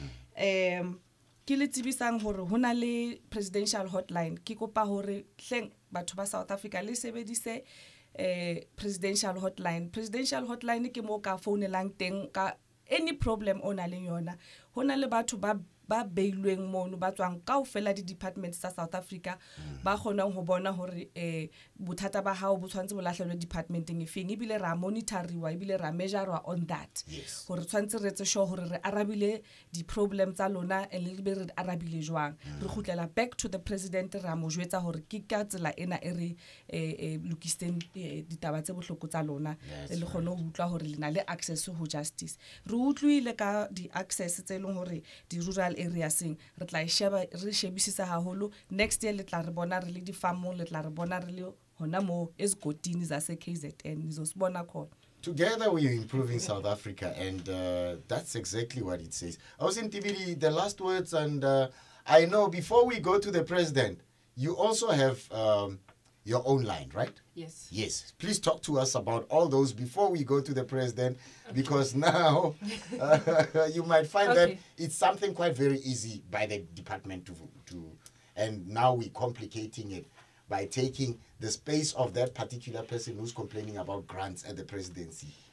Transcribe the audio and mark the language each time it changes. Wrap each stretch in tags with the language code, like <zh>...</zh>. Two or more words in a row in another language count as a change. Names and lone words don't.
<st>Ke le tsebisang hore hona le</st> <en>presidential hotline</en> <st>ke kopa hore hleng batho ba South Africa le sebedise</st> <en>presidential hotline</en> <st>ke mo ka phounelang teng ka</st> <en>any problem</en> <st>ona le yona. Hona le batho ba beilweng mono ba tswang kaofela di departments tsa South Africa ba kgonang ho bona hore bothata ba hao bo tshwantse bo lahlelwe departmenteng efeng ebile ra monitoriwa ebile ra</st> <en>measure on that</en> <st>hore tshwantse re tse sure hore re arabile di problems tsa lona e le be re arabile jwang re khutlela</st> <en>back to the president</en> <st>ra mo jwetsa hore ke ka tsela ena e re lokiseng ditaba tse bohloko tsa lona le kgone ho utlwa hore lena le access ho justice re utlwile ka di access tse leng hore di</st> <en>rural areas</en> <st>re tla sheba re shebisisa haholo</st> <en>next year</en> <st>le tla re bona re le di farm le tla re bona re le hona mo</st> <zu>ezigotini zase KZN nizosibona khona.</zu> <en>Together we are improving South Africa, and that's exactly what it says. Ausi Ntibidi, the last words, and I know before we go to the president, you also have your own line, right? Yes. Yes. Please talk to us about all those before we go to the president, because now you might find that it's something quite very easy by the department to and now we're complicating it by taking the space of that particular person who's complaining about grants at the presidency.</en>